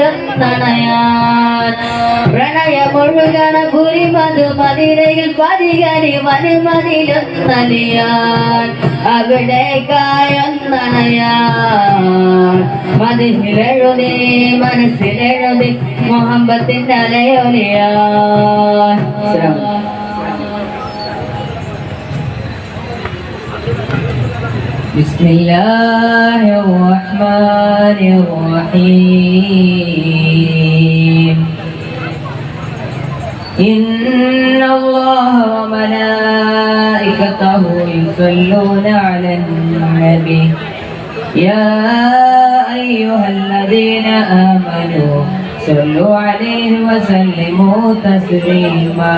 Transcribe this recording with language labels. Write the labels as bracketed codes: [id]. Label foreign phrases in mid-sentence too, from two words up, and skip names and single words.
[ml] പ്രണയമൊഴുകണ പുരി മധു മതിരയിൽ പതികരി വനുമതിലൊന്നലിയാൻ അവിടേക്കായൊന്നണയാൻ മതിലെഴുതി മനസ്സിലെഴുതി മുഹബത്തിന്റെ അലയൊലിയാൻ [ar] بسم الله الرحمن الرحيم إن الله وملائكته يصلون على النبي يا أيها الذين آمنوا صلوا عليه وسلموا تسليما